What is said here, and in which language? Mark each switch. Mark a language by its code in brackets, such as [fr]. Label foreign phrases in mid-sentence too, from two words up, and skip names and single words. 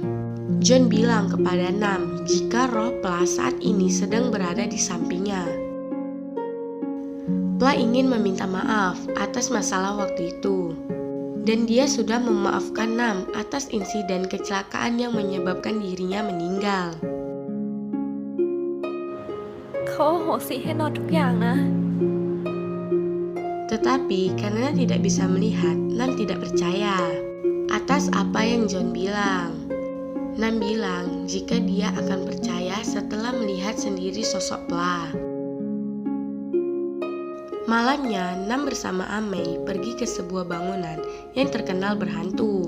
[id] John bilang kepada Nam jika roh Pla saat ini sedang berada di sampingnya. Pla ingin meminta maaf atas masalah waktu itu. Dan dia sudah memaafkan Nam atas insiden kecelakaan yang menyebabkan dirinya meninggal. [th] เขาอโหสิให้นอนทุกอย่างนะ [id] Tetapi karena tidak bisa melihat, Nam tidak percaya atas apa yang John bilang. Nam bilang jika dia akan percaya setelah melihat sendiri sosok Pla. Malamnya, Nam bersama Ame pergi ke sebuah bangunan yang terkenal berhantu.